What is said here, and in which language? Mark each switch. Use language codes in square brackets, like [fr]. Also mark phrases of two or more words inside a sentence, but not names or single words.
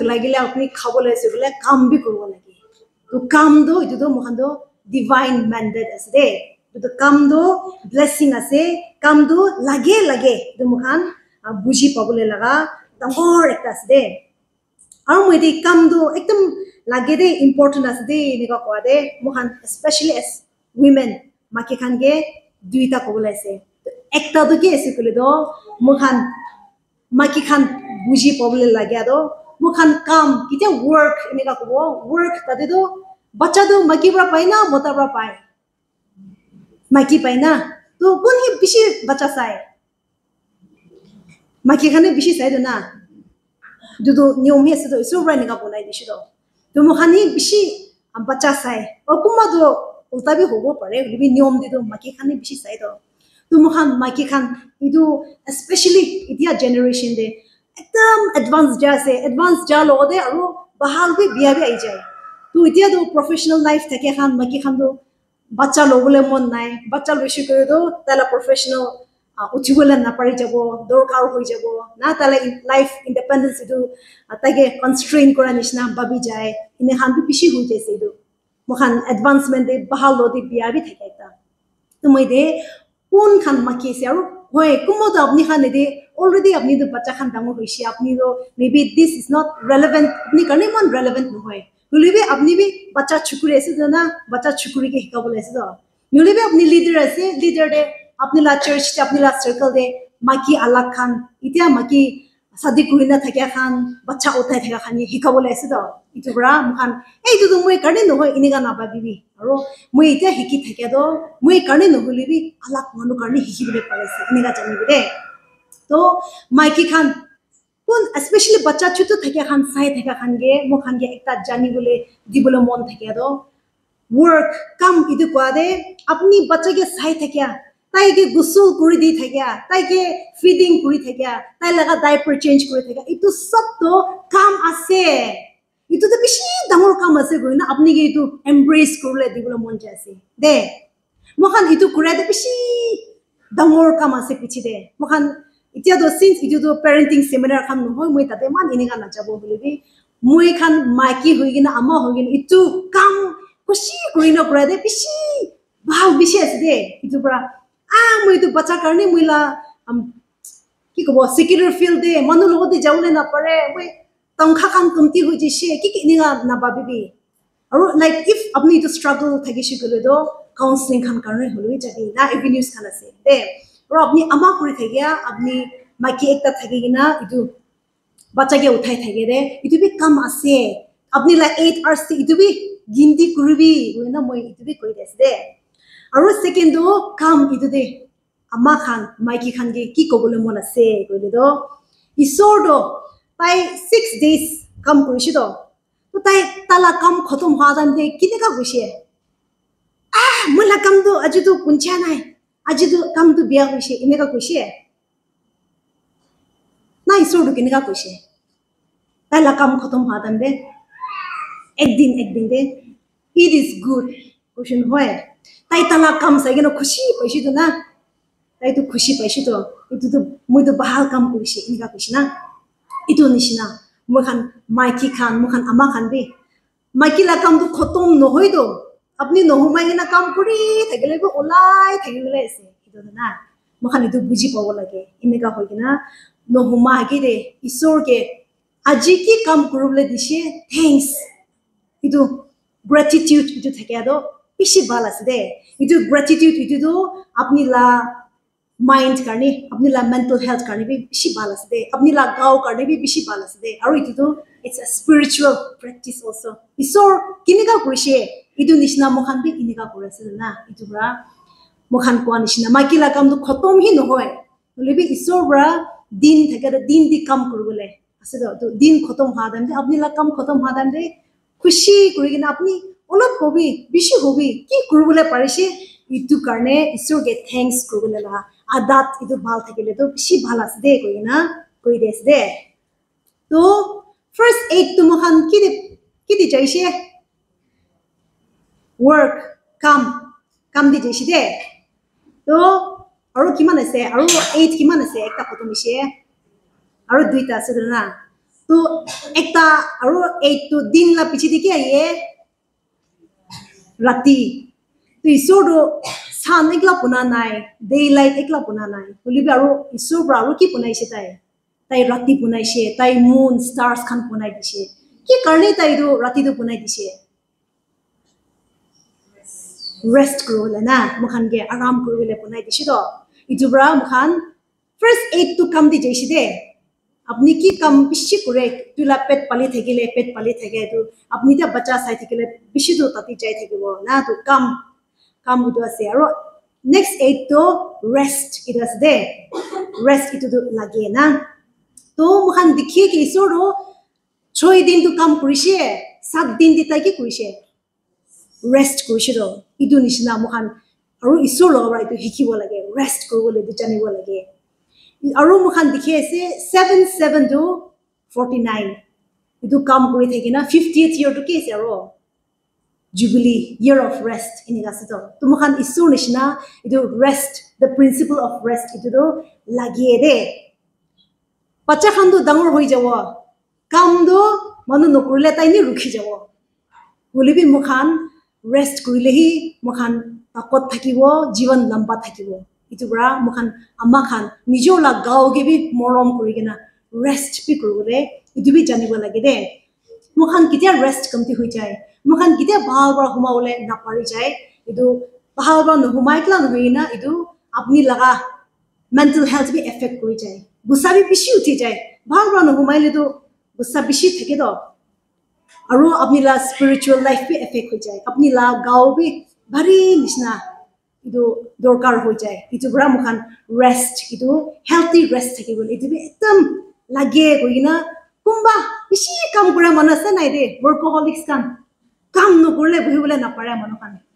[nag] lagile apni khabole segule kam bi korbo lage to kam do itu do mukhan do [en] divine mandate [nag] ase de to kam do blessing ase kam do lage to mukhan buji pabole laga dangor ekta ase de aru moi de kam do ekdam lage de important ase de nika kwa de mukhan [en] especially as women [nag] maki khan ge duita kobole ase ekta do ke ase kule do mukhan maki khan buji pabole lage do mukhan kam kite work nika kobo work tade do bacha do maki bra pai na mota bra pai maki pai na to kun hi bishi bacha sai maki khane bishi sai do na dudu nyom he se do so ra nika bonai dishi do to mukhan hi bishi bacha sai okuma do ulta bi hobo pare libi nyom de do maki khane bishi sai do to mukhan maki khan idu especially idia generation de ekdam advanced ja lo de aru bahal bi biya bi ai jai to idia do [en] professional life [nag] thake khan maki khan do bacha lobole mon nai bacha loishi kore do tala professional uchibole na pari jabo dorkar hoi jabo na tala life independence idu atage constraint kora nishna babi jai ine han bi bishi hui jaise idu mukhan advancement de bahal lo de biya bi thake ta to moi de kun khan maki se aru hoi kumo to apni khan de already apni do bacha khan dangor hoishi apni do [en] maybe this is not relevant [nag] apni karne mon relevant no hoy nulibe apni bi bacha chukuri ase na bacha chukuri ke hikabole ase do nulibe apni leader ase leader de apni la church te apni la circle de maki alak khan itia maki sadi kurina thakya khan bacha uthai thakya khan hikabole ase do itu bra mukhan ei du moi karne no hoy iniga na babibi aro moi itia hiki thakya do moi karne no holibi alak manu karne hikibole parese iniga janibi de to maki khan kun especially bacha chutu thakya khan sai thakya khan ge mukhan ge ekta jani bole dibole mon thakya do work kam idu kwa de apni bacha ge sai thakya tai ge gusul kuri di thakya tai ge feeding kuri thakya tai laga [en] diaper change [nag] kuri thakya itu sab to kam ase itu to bishi damor kam ase goina apni ge itu embrace kurle dibole mon jase de mukhan itu kure de bishi damor kam ase pichi de mukhan itia do since itu do [en] parenting seminar [nag] khan no hoy moi tate man iniga na jabo bolibi moi khan maki hoigina ama hoigina itu kam kushi koina kura de bishi bhal bishi ase de itu pra moi tu bacha karne moila ki kobo [en] security field [nag] de manu logo de jaule na pare moi tangkha kam kumti ho jise ki iniga na babibi aru [en] like if [nag] apni to struggle thagishi gole do counseling khan karne holoi jabi na avenues khan ase de ro apni ama kuri thagya apni maki ekta thagina itu bacha ge uthai thage de itu bi kam ase apni la 8 hours te itu bi gindi kurbi goina moi itu bi koi des de aru second do kam itu de ama khan maki khan ge ki kobole mon ase goile do isor do tai 6 days kam kurishi do to tai tala kam khatam ha jan de kineka gushi mala kam do aju do puncha nai aji do kam do biya gushi ineka gushi na isor do kineka gushi tala kam khatam ha jan de ek din de [en] it is good question [nag] hoy tai tala kam sai geno khushi paishi do na tai to khushi paishi to itu to moi to bahal kam kurishi ineka gushi na itu nishina mukhan maiki khan mukhan ama khan bi maiki la kam do khatam no hoy do apni no humai na kam kuri thagile go olai thagile ase itu na mukhan itu buji pawo lage ineka hoy gina no huma gi de isor ke aji ki kam kurule dishe thanks itu gratitude itu thakya do bishi bal ase de itu gratitude itu do apni la mind karne apni la [en] mental health [nag] karne bi bishi bhal ase de apni la gao karne bi bishi bhal ase de aru itu to [en] it's a spiritual practice also [nag] isor kinika kurise itu nishna mokhan bi kinika kurase na itu bra mokhan kwa nishna maki la kam to khotom hi nohoy lebi isor bra din thakada din di kam kurule ase do din khotom ha dam de apni la kam khotom ha dam de khushi kurigina apni olop hobi bishi hobi ki kurule parise itu karne isor ge thanks kurule la adat itu bhal thakile to bishi bhal ase de koina koi des de to [en] first aid [nag] to mokhan kidi jaise work kam di jaise de to aru kiman ase aru 8 kiman ase ekta photo mise aru duita ase na to ekta aru 8 to din la pichi dikhi aiye rati to isor do sun ekla puna nai daylight ekla puna nai tulibi aru isor bra aru ki punai se tai rati punai se tai [en] moon stars [nag] khan punai dise ki karne tai do rati do punai dise rest kro la na mokhan ge aram kro le punai dise do itu bra mokhan [en] first aid [nag] to kam di jaise de apni ki kam bishi kore tula pet pali thake to apni ta bacha sai thakile bishi do tati jai thakibo na to kam itu ase aro [en] next aid [nag] to [en] rest it was there rest [nag] itu do lage na to mokhan dikhiye ki isor ro 6 din to kam kurise 7 din di tai ki kurise rest kurise do itu nishina mokhan aro isor lo right to hikibo lage rest korole du janibo lage aro mokhan dikhiye ase 7 to 49 itu kam kuri thakina [en] 50th year [nag] to ke ase aro [en] Jubilee, year of rest [nag] in Igasato. Tumukan isur nishna, itu rest, [en] the principle of rest, [nag] itu do lagi de. Pacha khan do dangor hoi jawo. Kam do manu nokurle tai ni rukhi jawo. Bulibi mukhan rest kurile hi mukhan takot thakibo, jiwan lamba thakibo. Itu bra mukhan amma khan nijo la gao ge bi morom kurigena rest pi kurule, itu bi janibo lagi de. Mukhan kitia rest kamti hoi jai. Mukhan kitia bahal bra humaule na pari jai idu bahal bra no humai kla no hoina idu apni laga [en] mental health [nag] bi affect koi jai gussa bi bishi uthi jai bahal bra no humai le do gussa bishi thake do aro apni la [en] spiritual life [nag] bi affect hoi jai apni la gao bi bari nishna idu dorkar hoi jai itu bra mukhan rest idu [en] healthy rest [nag] thake bol itu bi ekdam lage koina kumba bishi kam kura manasa nai de workaholics kan kam no kurle bhibole na pare manu kan